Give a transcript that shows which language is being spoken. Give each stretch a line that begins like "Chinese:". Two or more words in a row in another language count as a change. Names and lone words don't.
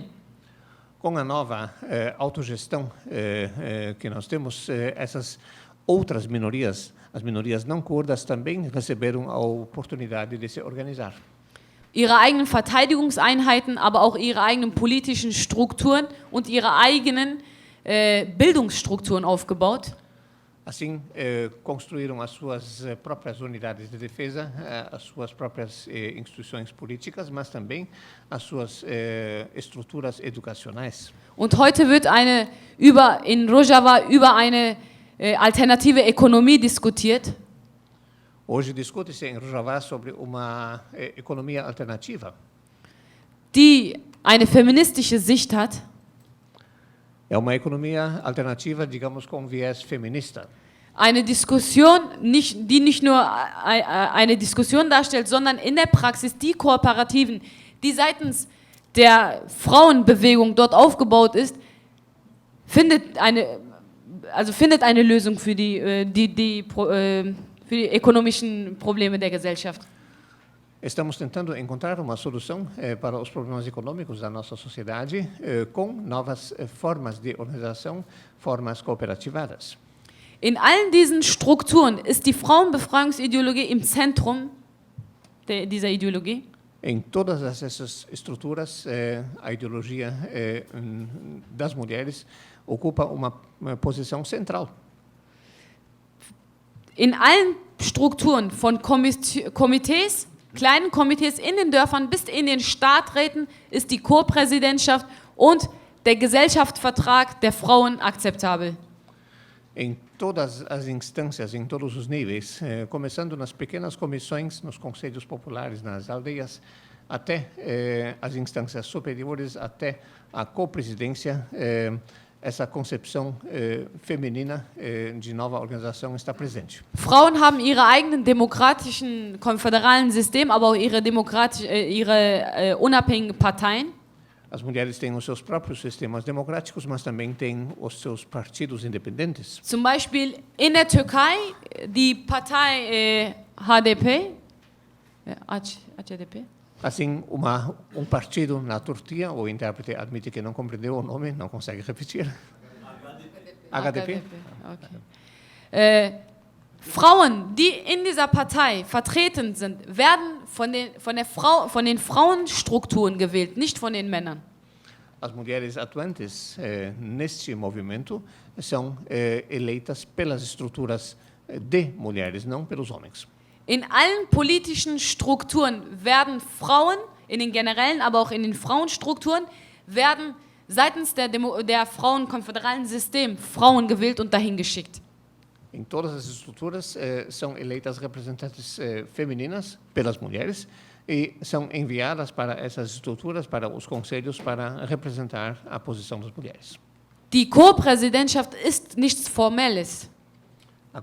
Portuguese: Com a nova autogestão que nós temos, essas outras minorias, as minorias não curdas, também receberam a oportunidade de se organizar.
German: Ihre eigenen Verteidigungseinheiten, aber auch ihre eigenen politischen Strukturen und ihre eigenen Bildungsstrukturen aufgebaut.
Portuguese: Assim, construíram as suas próprias unidades de defesa, as suas próprias instituições políticas, mas também as suas estruturas educacionais.
German: Und heute wird in Rojava über eine alternative Ökonomie diskutiert.
Portuguese: Hoje discute-se em Rojava sobre uma economia alternativa.
German: Die eine feministische Sicht hat.
Portuguese: É uma economia alternativa, digamos, com viés feminista.
German: Eine Diskussion, die nicht nur eine Diskussion darstellt, sondern in der Praxis die Kooperativen, die seitens der Frauenbewegung dort aufgebaut ist, findet eine Lösung für die ökonomischen Probleme der Gesellschaft.
Portuguese: Estamos tentando encontrar uma solução para os problemas econômicos da nossa sociedade com novas formas de organização, formas cooperativadas.
German: In allen diesen Strukturen ist die Frauenbefreiungsideologie im Zentrum dieser Ideologie.
Portuguese: Em todas essas estruturas, a ideologia das mulheres ocupa uma posição central.
German: In allen Strukturen von Komitees, kleinen Komitees in den Dörfern bis in den Stadträten ist die Co-Präsidentschaft und der Gesellschaftsvertrag der Frauen akzeptabel.
Portuguese: Em todas as instâncias, em todos os níveis, começando nas pequenas comissões, nos conselhos populares, nas aldeias, até as instâncias superiores, até a co-presidência, essa concepção feminina de nova organização está presente.
German: Frauen haben ihre eigenen demokratischen konföderalen Systeme, aber auch ihre unabhängigen Parteien.
Portuguese: As mulheres têm os seus próprios sistemas democráticos, mas também têm os seus partidos independentes.
German: Zum Beispiel in der Türkei die Partei HDP, HDP.
Portuguese: Assim, partido na Turquia, o intérprete admite que não compreendeu o nome, não consegue repetir.
German: HDP. Okay. Frauen, die in dieser Partei vertreten sind, werden von den Frauenstrukturen gewählt, nicht von den Männern.
Portuguese: As mulheres atuantes neste movimento são eleitas pelas estruturas de mulheres, não pelos homens.
German: In allen politischen Strukturen werden Frauen, in den generellen, aber auch in den Frauenstrukturen, werden seitens der frauenkonföderalen System Frauen gewählt und dahin geschickt.
Portuguese: Em todas as estruturas são eleitas representantes femininas pelas mulheres e são enviadas para essas estruturas, para os conselhos, para representar a posição das mulheres.
German: Die Co-Präsidentschaft ist nichts Formelles.